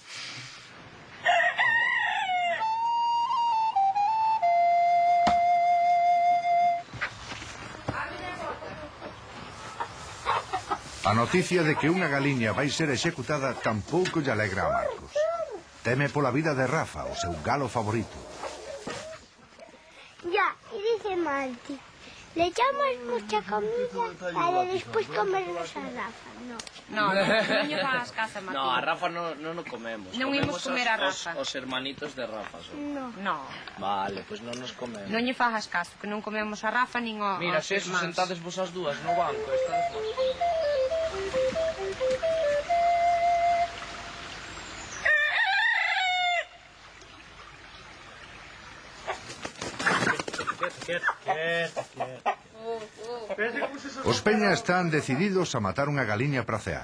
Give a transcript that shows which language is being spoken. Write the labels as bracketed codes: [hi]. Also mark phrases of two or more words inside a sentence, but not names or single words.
[gl] A noticia de que unha galiña vai ser executada tampouco lle alegra a Marcos. Teme pola vida de Rafa, o seu galo favorito. [es] Ya, y dice Manti, le echamos mucha comida para después comernos a Rafa, no. [gl] No, non lle fagas caso, Martín. No, a Rafa non o comemos. Non imos comer a Rafa. Os hermanitos de Rafa son. No. Vale, pois non nos comemos. Non lle fagas caso, que non comemos a Rafa nin o Mira, os [es] se eso [gl] irmáns. sentades vos as dúas no banco, estades vos. Os Peña están decididos a matar unha galiña para cear.